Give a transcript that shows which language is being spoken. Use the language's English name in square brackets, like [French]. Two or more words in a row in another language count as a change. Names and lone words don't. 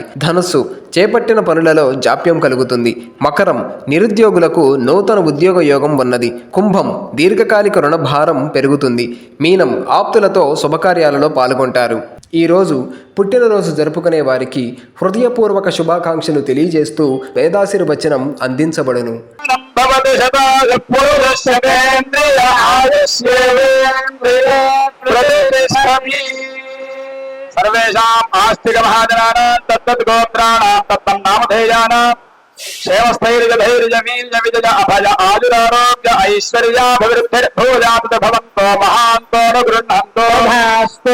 [Telugu] ధనుస్సు, చేపట్టిన పనులలో జాప్యం కలుగుతుంది. మకరం, నిరుద్యోగులకు నూతన ఉద్యోగ యోగం ఉన్నది. కుంభం, దీర్ఘకాలిక రుణభారం పెరుగుతుంది. మీనం, ఆప్తులతో శుభకార్యాలలో పాల్గొంటారు. ఈరోజు పుట్టినరోజు జరుపుకునే వారికి హృదయపూర్వక శుభాకాంక్షలు తెలియజేస్తూ వేదాశీర్వచనం అందించబడును. [Sanskrit] सर्वेषाम् आस्तिक महाजनानां तत्तत् गोत्राणां तत्तं नामधेयानां क्षेमस्थैर्यधैर्यवीर्यविजय अभय आयुरारोग्य ऐश्वर्याभिवृद्धिर्भूयात् भवन्तो महान्तो न गृह्णन्तो भास्तु।